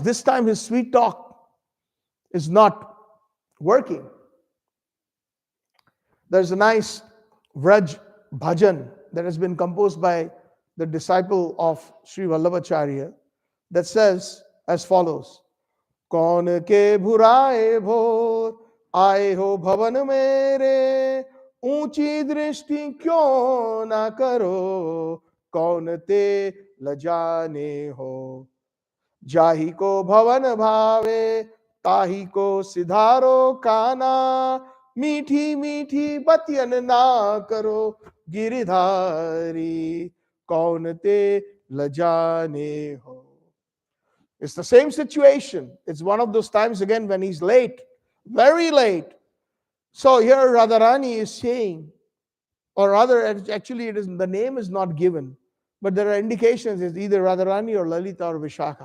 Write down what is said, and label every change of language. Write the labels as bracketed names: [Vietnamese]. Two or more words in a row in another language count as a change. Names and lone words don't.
[English] This time his sweet talk is not working. There's a nice Vraj bhajan that has been composed by the disciple of Sri Vallabhacharya that says as follows: [Braj] कौन के भुराये भोर आये हो भवन मेरे, ऊंची दृष्टि क्यों ना करो, कौन ते लजाने हो, जाही को भवन भावे ताही को सिधारो काना, मीठी मीठी बतियन ना करो गिरधारी, कौन ते लजाने हो. [English] It's the same situation. It's one of those times again when he's late, very late. So here Radharani is saying, or rather, actually, the name is not given, but there are indications it's either Radharani or Lalita or Vishakha.